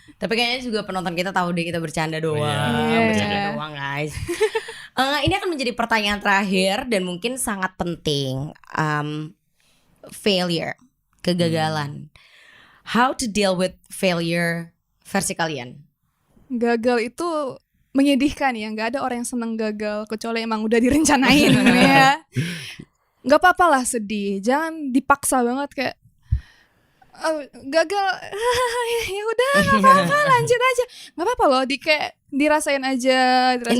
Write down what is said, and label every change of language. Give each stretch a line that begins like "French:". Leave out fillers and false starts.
Indonesian: Tapi kayaknya juga penonton kita tahu deh kita bercanda doang. Iya. Bercanda doang guys. Ini akan menjadi pertanyaan terakhir dan mungkin sangat penting.
English: Failure,
Indonesian: kegagalan.
English: How to deal with failure
Indonesian: versi kalian? Gagal itu menyedihkan ya. Gak ada orang yang seneng gagal kecuali emang udah direncanain ya. Gak apa-apa lah sedih. Jangan dipaksa banget kayak gagal. Ya udah, gak apa-apa, lanjut aja. Gak apa-apa loh, dirasain aja, dirasain